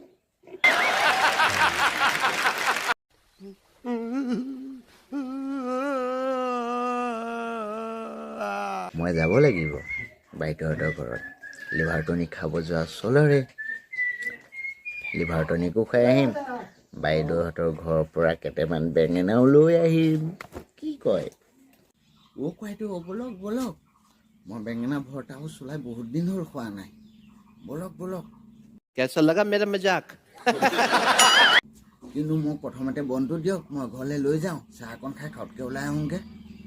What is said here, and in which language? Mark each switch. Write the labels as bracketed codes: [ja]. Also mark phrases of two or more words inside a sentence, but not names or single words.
[as] মই যাব লাগিব বাইদেউহঁতৰ ঘৰত [en] liver tonic [as] খাব যোৱা চলৰে। [en] liver tonic [as] খাই আহিম, বাইদেউহঁতৰ ঘৰৰ পৰা কেইটামান বেঙেনাও লৈ আহিম। কি কয়? বাইদেউ বলক বলক, মই বেঙেনা ভৰ্তাও চলাই বহুত দিন হ'ল খোৱা নাই। বলক বলক। [hi] कैसा लगा मेरा मजाक [as] কিন্তু মোক প্ৰথমতে বনটো দিয়ক, মই ঘৰলৈ লৈ যাওঁ, চাহ অকণ খাই খটকৈ ওলাই আহোঁগৈ।